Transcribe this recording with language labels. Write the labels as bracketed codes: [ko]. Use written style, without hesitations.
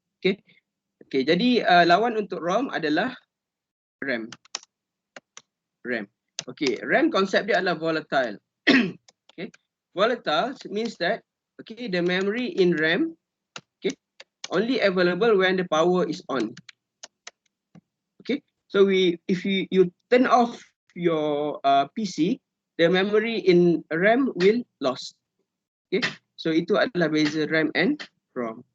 [ms] Okay, okay, jadi lawan untuk ROM adalah RAM. RAM. Okay, RAM konsep dia adalah volatile. [en] Okay, volatile means that, okay, the memory in RAM, okay, only available when the power is on. Okay, so if you turn off your PC, the memory in RAM will lost. [ms] Okay, so itu adalah beza RAM and ROM.